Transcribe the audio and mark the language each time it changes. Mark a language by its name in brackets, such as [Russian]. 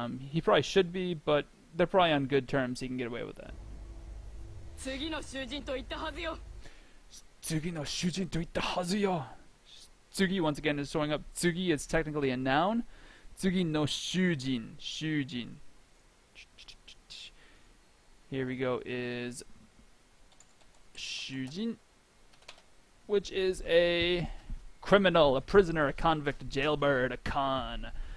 [English] He probably should be, but they're probably on good terms. So he can get away with that. [Japanese] 次の囚人と言ったはずよ。次の囚人と言ったはずよ. [English] Tsugi once again is showing up. Tsugi is technically a noun. [Japanese] Tsugi no shujin. [English] Shujin. Here we go is shujin, which is a criminal, a prisoner, a convict, a jailbird, a con.